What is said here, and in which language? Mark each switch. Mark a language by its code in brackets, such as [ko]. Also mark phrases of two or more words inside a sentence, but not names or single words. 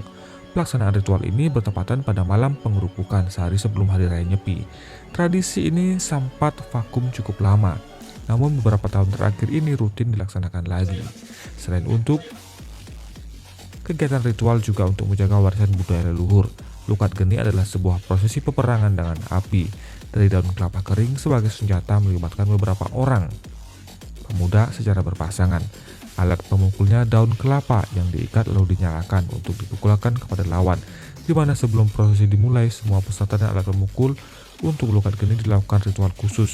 [id] Pelaksanaan ritual ini bertepatan pada malam pengerupukan sehari sebelum Hari Raya Nyepi. Tradisi ini sempat vakum cukup lama, namun beberapa tahun terakhir ini rutin dilaksanakan lagi. Selain untuk kegiatan ritual, juga untuk menjaga warisan budaya leluhur. Lukat Geni adalah sebuah prosesi peperangan dengan api dari daun kelapa kering sebagai senjata, melibatkan beberapa orang pemuda secara berpasangan. Alat pemukulnya daun kelapa yang diikat lalu dinyalakan untuk dipukulkan kepada lawan, di mana sebelum prosesi dimulai, semua peserta dan alat pemukul untuk Lukat Geni dilakukan ritual khusus.